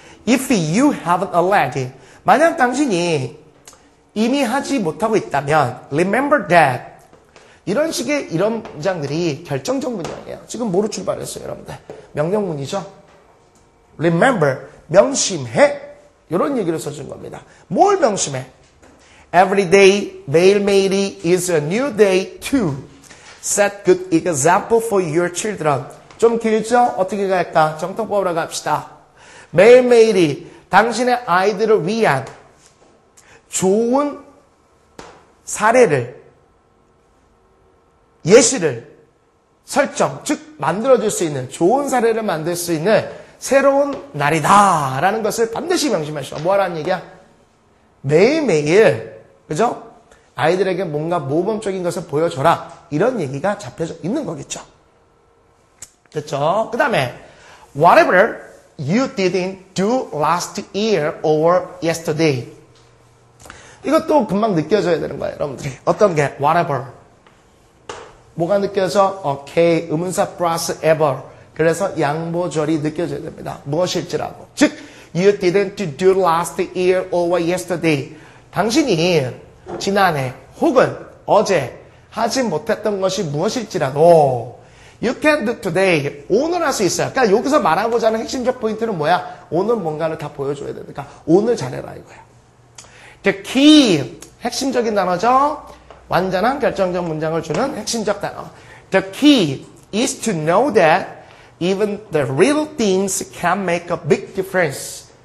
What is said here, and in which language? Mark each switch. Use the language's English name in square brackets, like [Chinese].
[English] If you haven't already, [Korean] 만약 당신이 이미 하지 못하고 있다면 [English] remember that. [Korean] 이런 식의 이런 문장들이 결정적 문장이에요. 지금 뭐로 출발했어요, 여러분들? 명령문이죠. remember, 명심해. 이런 얘기를 써준 겁니다. 뭘 명심해? [English] Every day, [Korean] 매일매일이 [English] is a new day to set good example for your children. [Korean] 좀 길죠? 어떻게 갈까? 정통법으로 갑시다. 매일매일이 당신의 아이들을 위한 좋은 사례를, 예시를 설정, 즉 만들어줄 수 있는, 좋은 사례를 만들 수 있는 새로운 날이다 라는 것을 반드시 명심하시오. 뭐하라는 얘기야? 매일매일, 그죠? 아이들에게 뭔가 모범적인 것을 보여줘라, 이런 얘기가 잡혀져 있는 거겠죠. 그렇죠? 그 다음에 [English] whatever you didn't do last year or yesterday. [Korean] 이것도 금방 느껴져야 되는 거예요, 여러분들이. 어떤 게 whatever. 뭐가 느껴져? okay, 의문사 플러스 ever. 그래서 양보절이 느껴져야 됩니다. 무엇일지라도. [English] 즉, you didn't do last year or yesterday. [Korean] 당신이 지난해 혹은 어제 하지 못했던 것이 무엇일지라도 [English] you can do today. [Korean] 오늘 할 수 있어요. 그러니까 여기서 말하고자 하는 핵심적 포인트는 뭐야? 오늘 뭔가를 다 보여줘야 되니까 오늘 잘해라 이거야. [English] The key. [Korean] 핵심적인 단어죠. 완전한 결정적 문장을 주는 핵심적 단어. [English] The key is to know that even the little things can make a big difference.